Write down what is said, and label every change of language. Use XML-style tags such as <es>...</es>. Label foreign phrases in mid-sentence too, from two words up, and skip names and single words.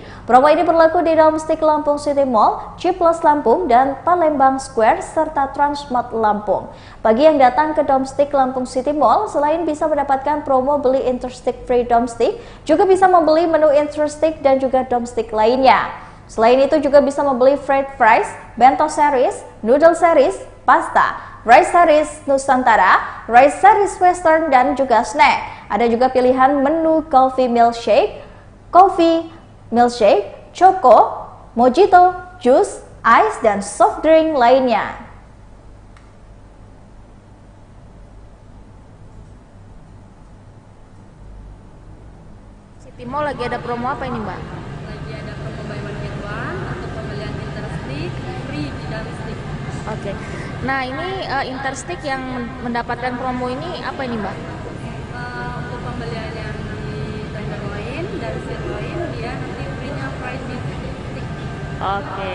<id>Promo ini berlaku di Domestik Lampung City Mall, Ciplus Lampung, dan Palembang Square, serta Transmart Lampung. Bagi yang datang ke Domestik Lampung City Mall, selain bisa mendapatkan promo beli Interstick free Domestik, juga bisa membeli menu Interstick dan juga Domestik lainnya. Selain itu juga bisa membeli</id> <en>fried fries, bento series, noodle series,</en> <id>pasta,</id> <en>rice series</en> <id>Nusantara,</id> <en>rice series Western,</en> <id>dan juga snack. Ada juga pilihan menu</id> <en>coffee milkshake,</en> <id>choco, mojito, jus, ice, dan</id> <en>soft drink</en> <id>lainnya. City Mall lagi ada promo apa ini, Mbak? Lagi ada promo</id> <en>buy one get one</en> <id>untuk pembelian Interstick free di Domestik. Oke. Nah, ini Interstick yang mendapatkan promo ini apa ini, Mbak? Untuk pembelian yang di tenderloin dan sirloin dia nanti free-nya</id> <en>fried beef.</en> <id>Oke.</id>